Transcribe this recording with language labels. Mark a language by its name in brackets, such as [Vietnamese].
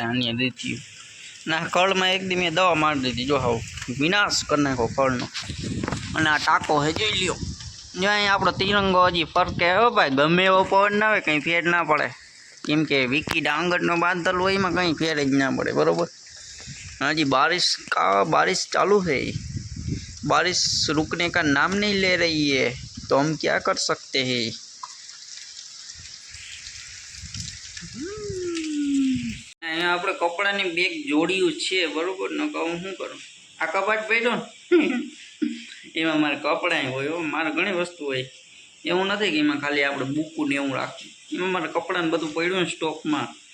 [Gujarati] આની દીધી ના કળમાં એક દી મેં દવા મારી દીધી જો હાવ વિનાશ કરી નાખો કળનો. અને આ ટાંકો હે જોઈ લ્યો જો અહીંયા આપણો તિરંગો હજી ફરકે હો ભાઈ. ગમે એવો પવન ના આવે કંઈ ફેર ના પડે, કેમ કે વિકી ડાંગરનો બાંધલ હોય એમાં કંઈ ફેર જ ના પડે બરાબર. હજી [Hindi] बारिश चालू है, बारिश रुकने का नाम नहीं ले रही है, तो हम क्या कर सकते हैं। [Gujarati] અહીંયા આપણે કપડાની બેગ જોડ્યું છે બરોબર ને, કહું શું કરું આ કપાટ પડ્યો ને એમાં મારે કપડાં હોય, મારે ઘણી વસ્તુ હોય. એવું નથી કે એમાં ખાલી આપણે બુકું ને એવું રાખીએ, એમાં મારે કપડાં ને બધું પડ્યું ને સ્ટોકમાં.